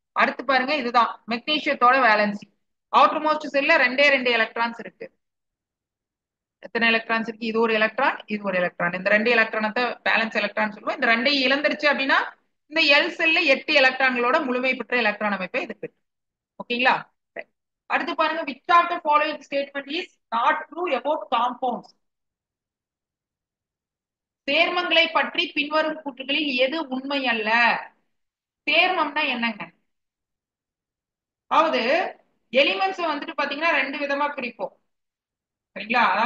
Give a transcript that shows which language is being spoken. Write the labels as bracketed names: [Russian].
[Tamil] அடுத்து பாருங்க, இதுதான் மெக்னீசியத்தோட வேலன்சி. அவுட்டர் மோஸ்ட் செல்ல 2 2 எலக்ட்ரான்ஸ் இருக்கு. எத்தனை எலக்ட்ரான்ஸ் இருக்கு? இது ஒரு எலக்ட்ரான், இது ஒரு எலக்ட்ரான். இந்த ரெண்டு எலக்ட்ரானத்தை பேலன்ஸ் எலக்ட்ரான் சொல்லுவோம். இந்த ரெண்டையும் இழந்துருச்சு அப்படின்னா இந்த எல் செல்ல 8 எலக்ட்ரான்களோட முழுமை பெற்ற எலக்ட்ரான் அமைப்பை இது பெற்று. ஓகேங்களா? அடுத்து பாருங்க, [English] which of the following statement is not true about compounds? [Tamil] சேர்மங்களை பற்றி பின்வரும் கூற்றுகளில் எது உண்மை அல்ல? சேர்மம்னா என்னங்க? அதாவது எலிமெண்ட்ஸ் வந்துட்டு பாத்தீங்கன்னா ரெண்டு விதமா பிரிப்போம். சரிங்களா?